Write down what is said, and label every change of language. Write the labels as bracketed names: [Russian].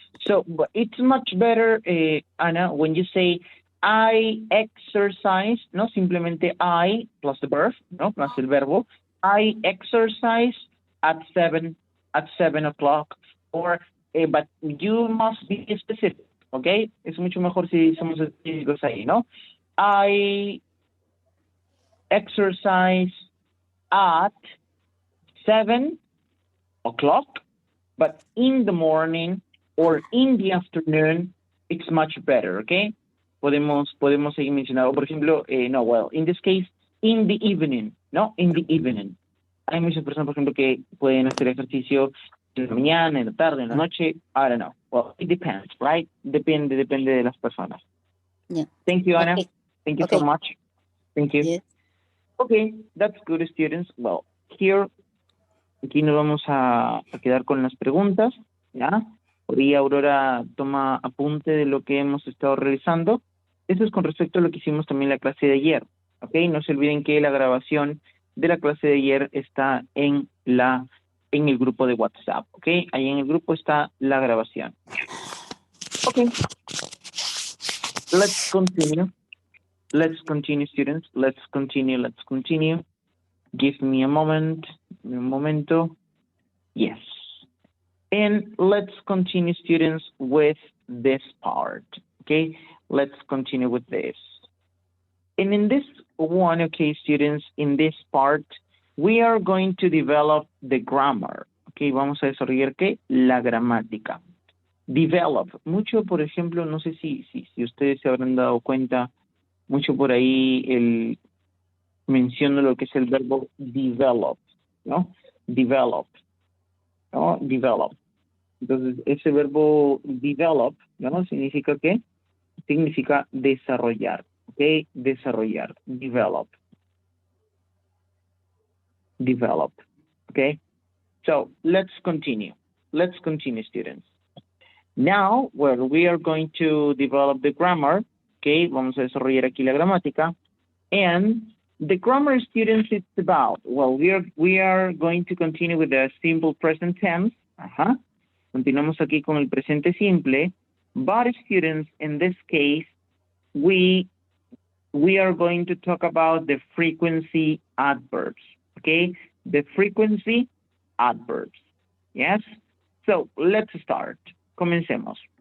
[English] So but it's much better, Ana, when you say I exercise, no simplemente I plus the verb, no plus el verbo. I exercise at 7 o'clock, or but you must be specific, okay? [Spanish] Es mucho mejor si somos específicos ahí, ¿no? [English] I exercise at 7 o'clock, but in the morning or in the afternoon, it's much better, okay? Podemos seguir mencionando, por ejemplo, no, well, in this case, in the evening, ¿no? In the evening. [Spanish] Hay muchas personas, por ejemplo, que pueden hacer ejercicio en la mañana, en la tarde, en la noche. I don't know. [English] Well, it depends, right? Depende de las personas. Yeah. Thank you, Ana. Okay. Thank you so much. Thank you. Yes. Okay, that's good, students. [Spanish] Well, aquí nos vamos a quedar con las preguntas, ¿ya? Por ahí Aurora toma apunte de lo que hemos estado realizando. Eso es con respecto a lo que hicimos también en la clase de ayer, ¿ok? No se olviden que la grabación de la clase de ayer está en el grupo de WhatsApp, ¿ok? Ahí en el grupo está la grabación. [English] Ok. Let's continue. Let's continue, students. Let's continue. Give me a moment. Un momento. Yes. And let's continue, students, with this part, okay? Let's continue with this. And in this one, okay, students, in this part, we are going to develop the grammar, okay? [Spanish] Vamos a desarrollar, ¿qué? La gramática. Develop. Mucho, por ejemplo, no sé si ustedes se habrán dado cuenta, mucho por ahí menciono lo que es el verbo develop, ¿no? Develop, ¿no? Develop. Entonces, ese verbo develop, ¿no? Significa que significa desarrollar, ¿ok? Desarrollar, develop, ¿ok? [English] So let's continue. Let's continue, students. Now, well, we are going to develop the grammar, ¿ok? [Spanish] Vamos a desarrollar aquí la gramática. [English] And the grammar, students, it's about, well, we are going to continue with the simple present tense. [Spanish] Continuamos aquí con el presente simple. [English] But students, in this case, we are going to talk about the frequency adverbs, okay? The frequency adverbs, yes? So let's start. Comencemos.